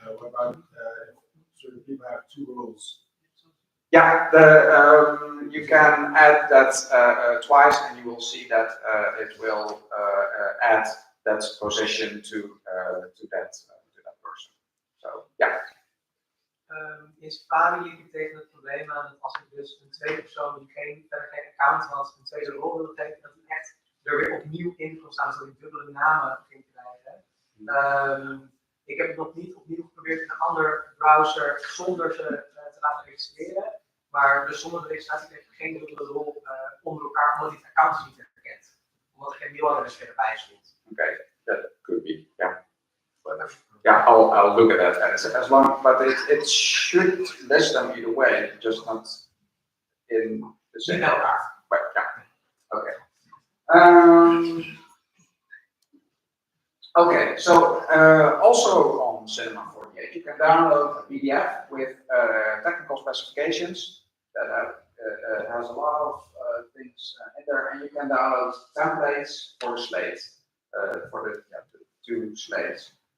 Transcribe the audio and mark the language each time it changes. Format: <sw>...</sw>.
<en>What about certain people have 2 roles? Yeah, you can add that twice, and you will see that it will add that position to that person. So yeah.</en> <nl>Is variability tegen het probleem aan dat als ik dus een tweede persoon die geen account had, een tweede rol wil geven, dat hij echt er weer opnieuw in kon staan, zodat ik dubbele namen ging krijgen. Ik heb het nog niet opnieuw geprobeerd in een andere browser zonder ze te laten registreren. Maar dus zonder de registratie kreeg ik geen dubbele rol onder elkaar, omdat die accounts niet herkent. Omdat er geen mailadres weer erbij stond.</nl> <en>Okay, that could be, yeah. But, yeah, I'll look at that as long, but it should list them either way, just not in the same. But yeah, okay. Okay, so also on Cinema 48, you can download a PDF with technical specifications that has a lot of things in there, and you can download templates for the slate, for the 2 slates.</en>